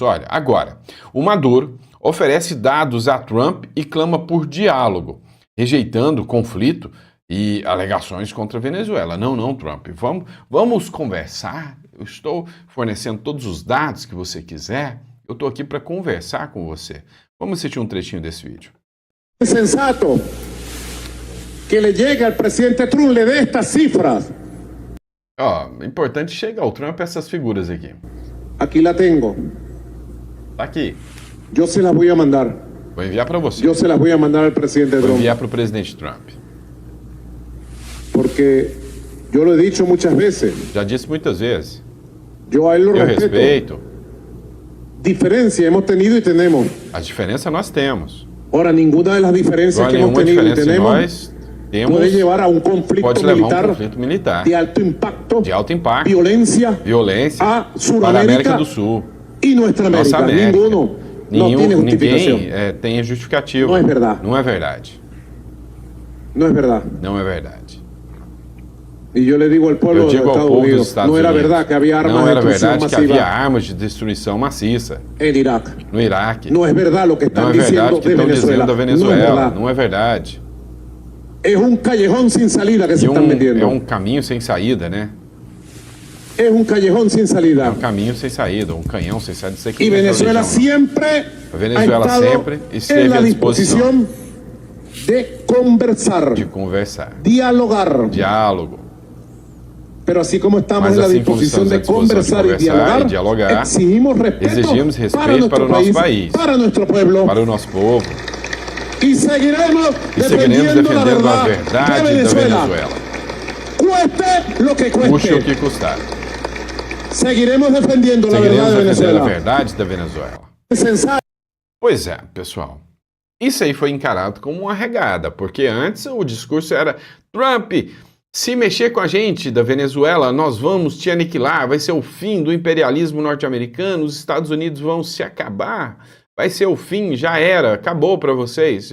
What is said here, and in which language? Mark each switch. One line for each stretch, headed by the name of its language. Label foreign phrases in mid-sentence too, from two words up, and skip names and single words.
Portuguese: Olha, agora, o Maduro oferece dados a Trump e clama por diálogo, rejeitando conflito e alegações contra a Venezuela. Não, Trump, vamos conversar. Eu estou fornecendo todos os dados que você quiser. Eu estou aqui para conversar com você. Vamos assistir um trechinho desse vídeo.
Spanish: É sensato que le llegue al presidente Trump, le dé estas cifras.
Portuguese: Importante chegar ao Trump essas figuras aqui.
Spanish: Aquí la tengo.
Portuguese: Tá aqui.
Spanish: Yo se las voy a mandar.
Portuguese: Vou enviar para você.
Spanish: Yo se las voy a mandar al presidente
Portuguese: Vou
Spanish: Trump.
Portuguese: enviar para o presidente Trump.
Spanish: Porque yo lo he dicho muchas veces.
Portuguese: Já disse muitas vezes.
Spanish: Yo a él lo
Portuguese: Eu
Spanish: respeto.
Portuguese: respeito.
Spanish: Diferencia hemos tenido y tenemos.
Portuguese: A diferença nós temos.
Spanish: Ahora, ninguna de las diferencias
Portuguese: Agora,
Spanish: que hemos
Portuguese: nenhuma
Spanish: tenido y
Portuguese: diferença que
Spanish: tenemos
Portuguese: nós temos
Spanish: puede llevar a un conflicto
Portuguese: pode levar a um
Spanish: militar
Portuguese: conflito militar
Spanish: de alto impacto,
Portuguese: de alto impacto,
Spanish: violência
Portuguese: violência
Spanish: a
Portuguese: para a
Spanish: Sudamérica
Portuguese: América do Sul.
Spanish: y nuestra
Portuguese: Nossa
Spanish: América.
Portuguese: América.
Spanish: Ninguno no tiene justificación.
Portuguese: Ninguém tem justificativa. Não é verdade. Não é verdade.
Spanish: No es verdad.
Portuguese: Não é verdade.
Spanish: Y yo le digo al pueblo
Portuguese: Eu
Spanish: de
Portuguese: digo ao
Spanish: Estados
Portuguese: povo dos
Spanish: Unidos,
Portuguese: Estados
Spanish: no era
Portuguese: Unidos,
Spanish: verdad que había armas
Portuguese: não
Spanish: de
Portuguese: era
Spanish: destrucción
Portuguese: verdade que havia
Spanish: masiva
Portuguese: armas de destruição maciça
Spanish: en Irak.
Portuguese: no Iraque.
Spanish: No es verdad lo que
Portuguese: Não
Spanish: están
Portuguese: é verdade
Spanish: diciendo
Portuguese: o que
Spanish: de
Portuguese: estão
Spanish: Venezuela.
Portuguese: dizendo da
Spanish: No es
Portuguese: Venezuela.
Spanish: verdad.
Portuguese: Não é verdade.
Spanish: Es un callejón sin salida que se están metiendo.
Portuguese: É um caminho sem saída, né?
Spanish: Es un callejón sin
Portuguese: É
Spanish: salida.
Portuguese: um caminho sem saída, um canhão sem saída. Não sei quem
Spanish: Y
Portuguese: é
Spanish: Venezuela
Portuguese: essa religião,
Spanish: siempre
Portuguese: A Venezuela
Spanish: ha estado
Portuguese: sempre esteve
Spanish: en la
Portuguese: à disposição
Spanish: disposición de conversar,
Portuguese: de conversar.
Spanish: dialogar.
Portuguese: Diálogo.
Spanish: Pero así como estamos
Portuguese: Mas
Spanish: en la
Portuguese: assim como
Spanish: disposición
Portuguese: estamos à
Spanish: de
Portuguese: disposição
Spanish: conversar
Portuguese: de
Spanish: y
Portuguese: conversar e
Spanish: dialogar,
Portuguese: dialogar,
Spanish: exigimos respeto,
Portuguese: exigimos respeito para o nosso país,
Spanish: para nuestro pueblo.
Portuguese: para o nosso povo.
Spanish: Y seguiremos
Portuguese: E seguiremos
Spanish: defendiendo la
Portuguese: defendendo a
Spanish: verdad
Portuguese: verdade
Spanish: de
Portuguese: da
Spanish: Venezuela.
Portuguese: Venezuela.
Spanish: Cueste lo que
Portuguese: Custe o
Spanish: cueste.
Portuguese: que custar.
Spanish: Seguiremos defendiendo la
Portuguese: Seguiremos
Spanish: verdad de
Portuguese: defendendo a
Spanish: Venezuela.
Portuguese: verdade da Venezuela.
Spanish: Es sensato.
Portuguese: Pois é, pessoal. Isso aí foi encarado como uma regada, porque antes o discurso era: Trump, se mexer com a gente da Venezuela, nós vamos te aniquilar, vai ser o fim do imperialismo norte-americano, os Estados Unidos vão se acabar, vai ser o fim, já era, acabou para vocês.